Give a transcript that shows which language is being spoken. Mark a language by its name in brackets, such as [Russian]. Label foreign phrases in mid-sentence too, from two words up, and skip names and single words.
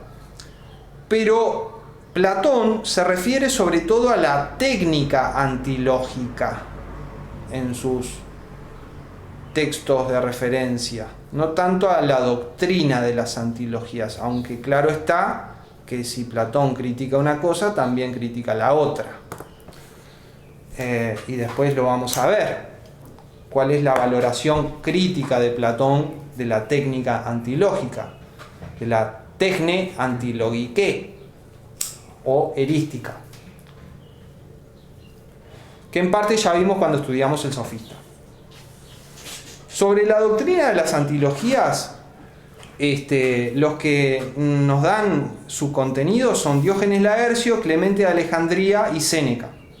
[Spanish] Pero Platón se refiere sobre todo a la técnica antilógica en sus textos de referencia, no tanto a la doctrina de las antilogías, aunque claro está que si Platón critica una cosa, también critica la otra. Y después lo vamos a ver. ¿Cuál es la valoración crítica de Platón de la técnica antilógica? De la [Greek] τέχνη ἀντιλογική [Spanish] o erística, que en parte ya vimos cuando estudiamos el Sofista. Sobre la doctrina de las antilogías, los que nos dan su contenido son Diógenes Laercio, Clemente de Alejandría y Séneca.